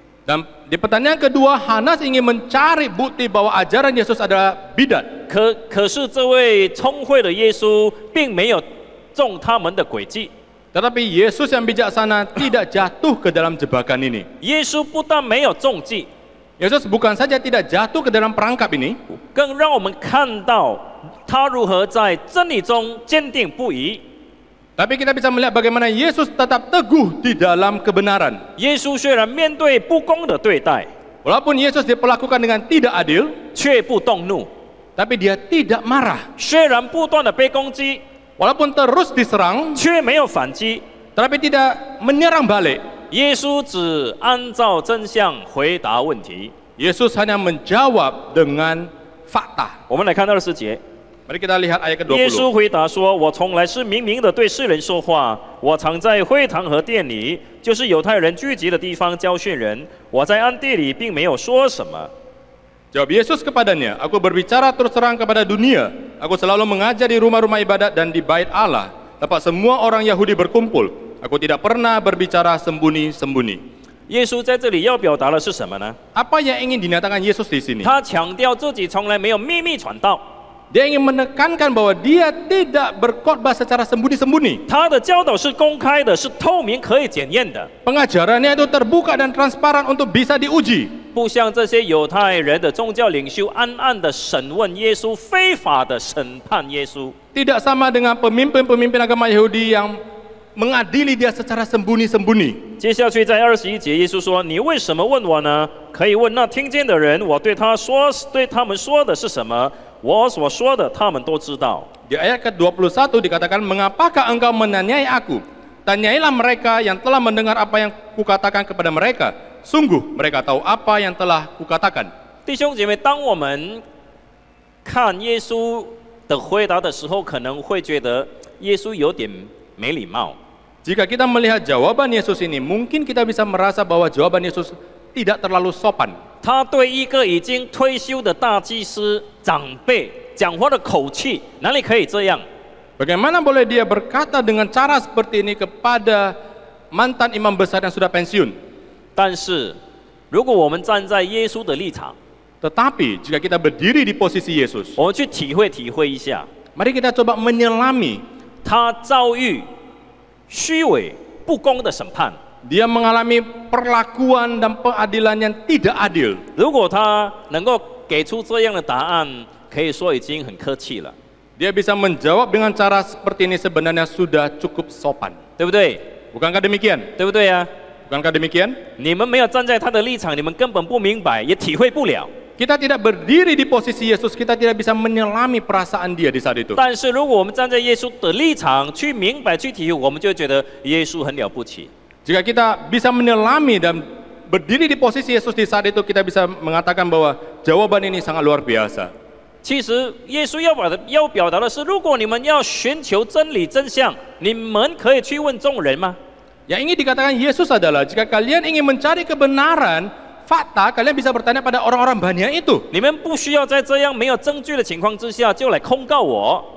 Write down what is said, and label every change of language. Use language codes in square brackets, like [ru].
[id] Dan di pertanyaan kedua, Hanas ingin mencari bukti bahwa ajaran Yesus adalah bidat. [zh] 可是这位聪慧的耶稣并没有中他们的诡计。 [id] Tetapi Yesus yang bijaksana tidak jatuh ke dalam jebakan ini. [zh] 耶稣不但没有中计， [id] Yesus bukan saja tidak jatuh ke dalam perangkap ini, [zh] 更让我们看到他如何在真理中坚定不移。 [id] tapi kita bisa melihat bagaimana Yesus tetap teguh di dalam kebenaran. [zh] 耶稣虽然面对不公的对待， [id] Walaupun Yesus diperlakukan dengan tidak adil, [zh] 却不动怒； [id] tapi dia tidak marah. [zh] 虽然不断的被攻击， [id] Walaupun terus diserang, [zh] 却没有反击。 [id] tetapi tidak menyerang balik. [zh] 耶稣只按照真相回答问题。 [id] Yesus hanya menjawab dengan fakta. [zh] 我们来看20节。 [id] Mari kita lihat ayat [zh] 耶 [id] ke-20. [zh] 稣回答说：“我从来是明明的对世人说话，我常在会堂和殿里，就是犹太人聚集的地方教训人。我在暗地里并没有说什么。” [id] Jawab Yesus kepadanya, "Aku berbicara terus terang kepada dunia. Aku selalu mengajar di rumah-rumah ibadat dan di bait Allah, tempat semua orang Yahudi berkumpul. Aku tidak pernah berbicara sembunyi-sembunyi." [zh] 耶稣在这里要表达的是什么呢？ [id] Apa yang ingin dinyatakan Yesus di sini? [zh] 他强调自己从来没有秘密传道， [id] Dia ingin menekankan bahwa dia tidak berkhotbah secara sembunyi-sembunyi. [zh] 他的教导是公开的，是透明可以检验的， [id] Pengajarannya itu terbuka dan transparan untuk bisa diuji. [zh] 不像这些犹太人的宗教领袖暗暗的审问耶稣，非法的审判耶稣。 [id] Tidak sama dengan pemimpin-pemimpin agama Yahudi yang mengadili dia secara sembunyi-sembunyi. [zh] 接下去在21节，耶稣说：“你为什么问我呢？可以问那听见的人，我对他们说的是什么？我所说的，他们都知道。” [id] Di ayat ke-21 dikatakan, "Mengapakah engkau menanyai aku? Tanyailah mereka yang telah mendengar apa yang kukatakan kepada mereka. Sungguh mereka tahu apa yang telah kukatakan." [zh] 弟兄姐妹，当我们看耶稣的回答的时候，可能会觉得耶稣有点没礼貌。 [id] Jika kita melihat jawaban Yesus ini, mungkin kita bisa merasa bahwa jawaban Yesus tidak terlalu sopan. [zh] 他对一个已经退休的大祭司长辈讲话的口气，哪里可以这样？ [id] Bagaimana boleh dia berkata dengan cara seperti ini kepada mantan imam besar yang sudah pensiun? [zh] 但是，如果我们站在耶稣的立场， [id] Tetapi jika kita berdiri di posisi Yesus, [zh] 我们去体会一下， [id] mari kita coba menyelami. [zh] 他遭遇虚伪不公的审判。 [id] Dia mengalami perlakuan dan pengadilan yang tidak adil. [zh] 如果他能够给出这样的答案，可以说已经很客气了， [id] Dia bisa menjawab dengan cara seperti ini sebenarnya sudah cukup sopan. [zh] 对不对？ [id] Bukankah demikian? [zh] 对不对呀、 [id] Bukankah demikian? [zh] 你们没有站在他的立场，你们根本不明白，也体会不了。 [id] Kita tidak berdiri di posisi Yesus, kita tidak bisa menyelami perasaan dia di saat itu. [zh] 但是如果我们站在耶稣的立场去明白、去体会，我们就会觉得耶稣很了不起。 [id] Jika kita bisa menyelami dan berdiri di posisi Yesus di saat itu, kita bisa mengatakan bahwa jawaban ini sangat luar biasa. [zh] 其实耶稣要表达的是，如果你们要寻求真理真相，你们可以去问众人吗？ [id] Yang ingin dikatakan Yesus adalah jika kalian ingin mencari kebenaran, fakta, kalian bisa bertanya pada orang-orang banyak itu. [zh] 你们不需要在这样没有证据的情况之下就来控告我。